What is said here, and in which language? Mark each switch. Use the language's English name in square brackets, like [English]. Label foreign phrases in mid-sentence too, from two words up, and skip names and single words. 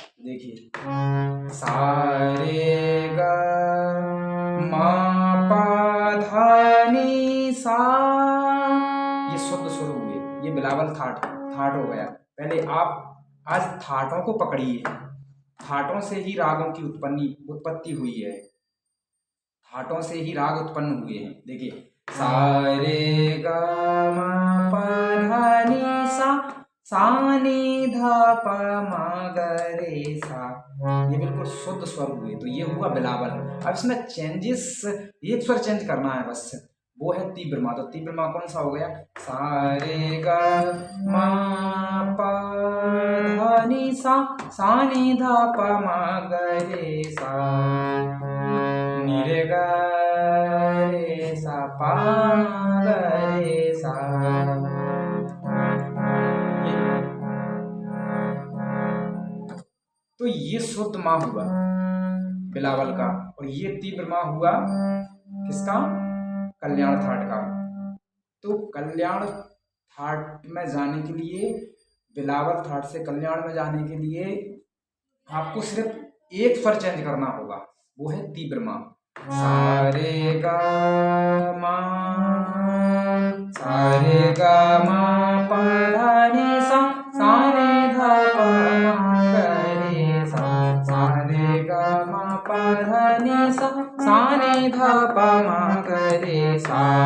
[Hindi] देखिए सा रे ग मा पा धा नी सा, ये शुद्ध सुर हुए, ये बिलावल थाट हो गया। पहले आप आज थाटों को पकड़िए, थाटों से ही रागों की उत्पत्ति हुई है, थाटों से ही राग उत्पन्न हुए हैं। देखिए सा रे ग म प ध नि सा, सा नि ध प म ग रे सा, ये बिल्कुल शुद्ध स्वर हुए। तो ये हुआ बिलावल। अब इसमें चेंजेस, एक स्वर चेंज करना है बस, वो है तीव्र माँ। तो तीव्र माँ कौन सा हो गया, सा रे ग म प ध नि सा, सा नि ध प म ग रे सा, नि रे ग रे सा पा ग रे सा। तो ये शुद्ध माँ हुआ बिलावल का, और ये तीव्र माँ हुआ किसका, कल्याण थाट का। तो कल्याण थाट में जाने के लिए, बिलावल थाट से कल्याण में जाने के लिए आपको सिर्फ एक स्वर चेंज करना होगा, वो है तीव्र माँ। सा रे ग मा, सा रे ग मा प ध नि सा, सा नि ध प म ग रे सा, सा रे ग मा प ध नि सा, सा नि ध प म ग रे सा।